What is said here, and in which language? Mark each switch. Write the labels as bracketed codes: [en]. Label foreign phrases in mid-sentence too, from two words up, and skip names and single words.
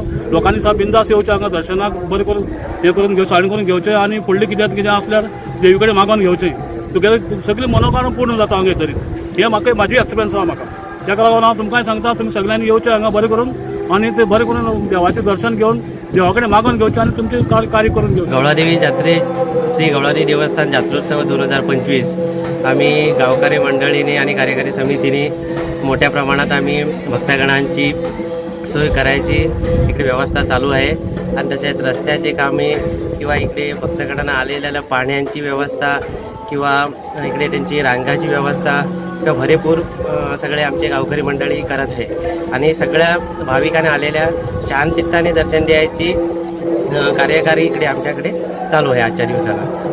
[kok] लोकांनी सा बिंदास येवचें हांगा दर्शनाक बरें करून हें करून सायन करून घेवचें आनी फुडलें कितें आसल्यार देवी कडेन मागोन घेवचें तुगेलें सगळें मनोकामना पूर्ण जाता हांगा येतरीत. हें म्हाका म्हाजी एक्सपिरियन्स आहा म्हाका ताका लागून हांव तुमकांय सांगता तुमी सगळ्यांनी येवचें हांगा बरें करून आनी तें बरें करून देवाचें दर्शन घेवन देवा कडेन मागोन घेवचें आनी तुमचें कार्य करून घेवचें. [mr] गवळादेवी जात्रे श्री गवळादेवी देवस्थान जात्रोत्सव 2025 आम्ही गावकरी मंडळींनी आणि कार्यकारी समितीने मोठ्या प्रमाणात आम्ही भक्तगणांची सोय करायची इकडे व्यवस्था चालू आहे आणि तसेच रस्त्याचे कामे किंवा इकडे भक्तगणांना आलेल्या पाण्याची व्यवस्था किंवा इकडे त्यांची रांगाची व्यवस्था किंवा भरपूर सगळे आमचे गावकरी मंडळी करत आहे आणि सगळ्या भाविकांना आलेल्या शांतचित्ताने दर्शन द्यायची कार्यकारी इकडे आमच्याकडे चालू आहे आजच्या दिवसाला.